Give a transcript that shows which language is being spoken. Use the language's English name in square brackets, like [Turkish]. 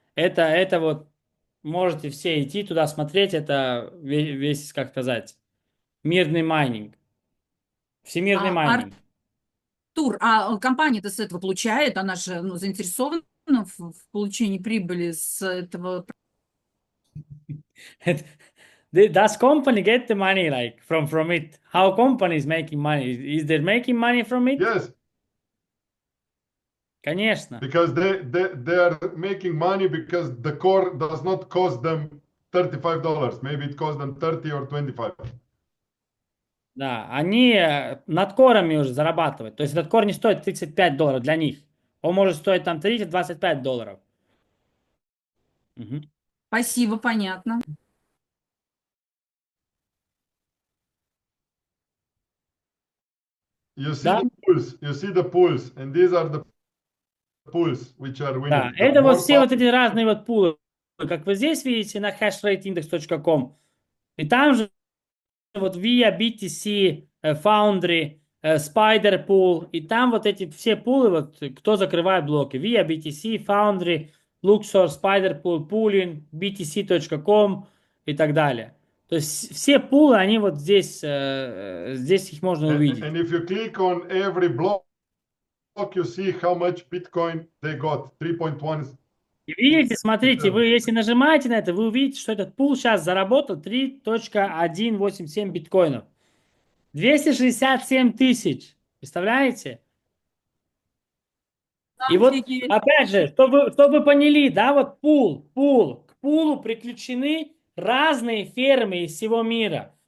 [Russian] Это вот можете все идти туда смотреть. Это весь, как сказать, мирный майнинг. Всемирный майнинг. Артур, а компания-то с этого получает? Она же заинтересована в получении прибыли с этого. [English] Does company get the money like from it? How company is making money? Is they making money from it? Yes, [Russian] Конечно. [English] because they are making money because the core does not cost them $35. Maybe it costs them 30 or 25. [Russian] Да, они над корами уже зарабатывают. То есть этот кор не стоит $35 для них. Он может стоить там $30-25. Мгм. Спасибо, понятно. [English] You see [Russian] Да, [English] the pools, you see the pools, and these are the pools which are [Russian] да. [English] winning. The [Russian] Это вот [English] more [Russian] все вот эти разные вот пулы. Как вы здесь видите на hashrateindex.com. И там же вот VIA, BTC, Foundry, Spider Pool. И там вот эти все пулы, вот кто закрывает блоки. VIA, BTC, Foundry, Luxor, Spider Pool, Pooling, BTC.com и так далее. То есть все пулы, они вот здесь, здесь их можно увидеть. [English] and if you click on every block, you see how much Bitcoin they got. 3.1. [Russian] И видите, смотрите, вы если нажимаете на это, вы увидите, что этот пул сейчас заработал 3.187 биткоинов. 267 тысяч. Представляете? И вот, Офигеть. опять же, чтобы поняли, да, вот к пулу приключены разные фермы из всего мира.